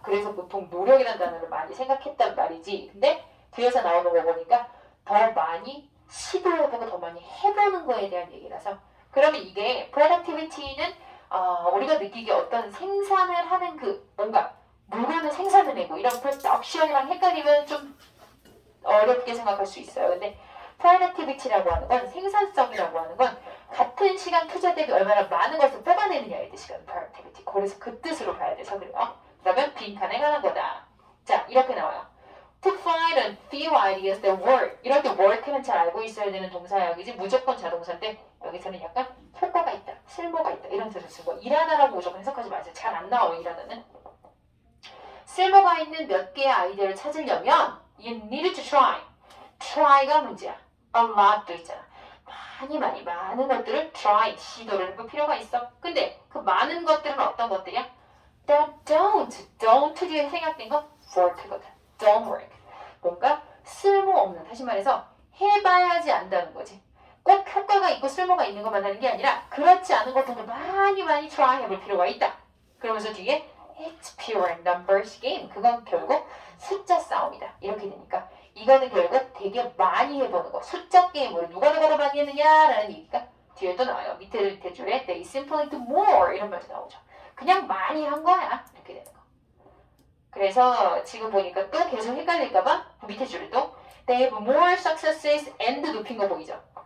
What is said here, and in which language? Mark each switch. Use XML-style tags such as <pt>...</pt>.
<ko>그래서 보통 노력이라는 단어를 많이 생각했단 말이지. 근데 뒤에서 나오는 거 보니까 더 많이 시도해보고 더 많이 해보는 거에 대한 얘기라서 그러면 이게 productivity는 우리가 느끼기에 어떤 생산을 하는 그 뭔가 물건을 생산해내고 이런 production이랑 헷갈리면 좀 어렵게 생각할 수 있어요. 근데 productivity라고 하는 건 생산성이라고 하는 건 같은 시간 투자 대비 얼마나 많은 것을 뽑아내느냐의 뜻이거든.</ko> <en>productivity.</en> <ko>그래서 그 뜻으로 봐야 돼서 그래요. 그러면 빈칸에 관한 거다. 자, 이렇게 나와요.</ko> <en>To find a few ideas that work.</en> <ko>이럴 때 work는 잘 알고 있어야 되는 동사역이지 무조건 자동사인데 여기서는 약간 효과가 있다, 쓸모가 있다 이런 뜻을 쓰고 일하나라고 무조건 해석하지 마세요. 잘 안 나와요. 일하나는. 쓸모가 있는 몇 개의 아이디어를 찾으려면</ko> <en>you need to try.</en> <ko>try가 문제야. a lot도 있잖아. 많은 것들을 try, 시도를 해볼 필요가 있어. 근데 그 많은 것들은 어떤 것들이야?</ko> <en>that don't</en> <ko>뒤에 생략된 건 work거든.</ko> <en>don't work.</en> <ko>뭔가 쓸모없는, 다시 말해서 해봐야지 안다는 거지. 꼭 효과가 있고 쓸모가 있는 것만 하는 게 아니라 그렇지 않은 것들도 많이 try 해볼 필요가 있다. 그러면서 뒤에</ko> <en>it's pure numbers game.</en> <ko>그건 결국 숫자 싸움이다. 이렇게 되니까 이거는 결국 되게 많이 해보는 거. 숫자 게임으로 누가 더 많이 했느냐라는 얘기가 뒤에 또 나와요. 밑에 줄에</ko> <en>they simply do more</en> <ko>이런 말도 나오죠. 그냥 많이 한 거야. 이렇게 되는 거. 그래서 지금 보니까 또 계속 헷갈릴까봐 밑에 줄에 또</ko> <en>they have more successes and</en> <ko>높인 거 보이죠.</ko>